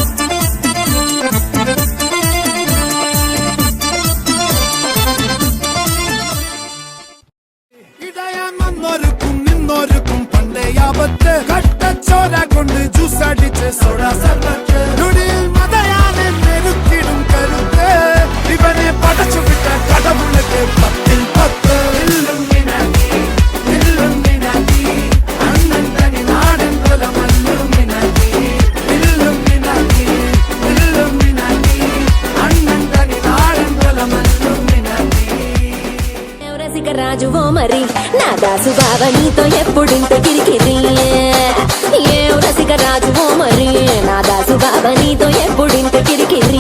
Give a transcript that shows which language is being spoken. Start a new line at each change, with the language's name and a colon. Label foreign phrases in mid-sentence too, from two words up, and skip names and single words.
Malayalam: ഇടയാൻ വന്നോർക്കും നിന്നോർക്കും പണ്ടേ ആപത്ത്, കട്ടച്ചോര കൊണ്ട് ജ്യൂസ് അടിച്ച് സോഡ സർബത്ത്, നുടിയിൽ മതയാനെ നെരുക്കിടും കരുത്ത്, ഇവനെ പടച്ചുവിട്ട കടവുള്ളത് 10-ൽ 10. അണ്ണൻ തനി നാടൻ കൊല മല്ലുമിനാക്കി, അണ്ണൻ തനി നാടൻ കൊല మల్లుమినాకి.
Telugu: రాజువో మరి నా దాసు బావ నీతో ఎప్పుడింత కిరికిరి. ఏ రసిక రాజువో మరి నా దాసు బావ నీతో ఎప్పుడింత కిరికిరి.